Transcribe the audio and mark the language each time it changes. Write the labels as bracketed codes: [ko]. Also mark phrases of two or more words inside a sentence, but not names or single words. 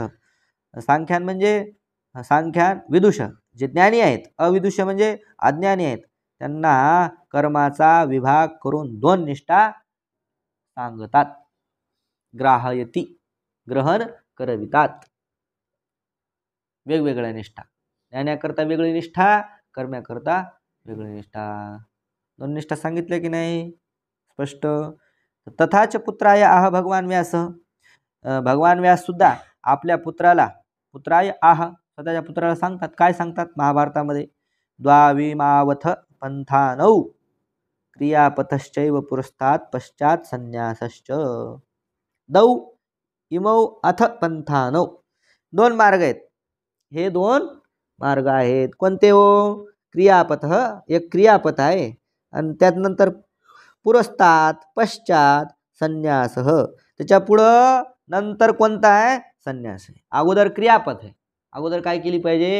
[mr] सांख्यान म्हणजे सांख्यान विदुष जे ज्ञानी आहेत, अविदुष म्हणजे अज्ञानी आहेत, त्यांना कर्माचा विभाग करून दोन निष्ठा सांगतात. ग्राहयती ग्रहण करवितात. वेगवेगळ्या निष्ठा, ज्ञानाकरता वेगळी निष्ठा, कर्म्याकरता वेगळी निष्ठा. दोन निष्ठा सांगितल्या की नाही? स्पष्ट. [sa] तथाच पुत्राय आह भगवान व्यास. [mr] भगवान व्यास सुद्धा आपल्या [sa] पुत्राय आह, [mr] स्वतःच्या पुत्राला सांगतात. काय सांगतात महाभारतामध्ये? [sa] द्वाविमावथ पंथानौ क्रियापथश्चैव पुरस्तात् पश्चात संन्यासश्च. दौ इमौ अथ पंथानौ. [mr] दोन मार्ग आहेत. हे दोन मार्ग आहेत. कोणते हो? क्रियापथ, एक क्रियापथ आहे, आणि त्यानंतर [sa] पुरस्तात् पश्चात संन्यास. [mr] त्याच्या पुढं नंतर कोणता आहे? संन्यास आहे. अगोदर क्रियापथ आहे. अगोदर काय केली पाहिजे?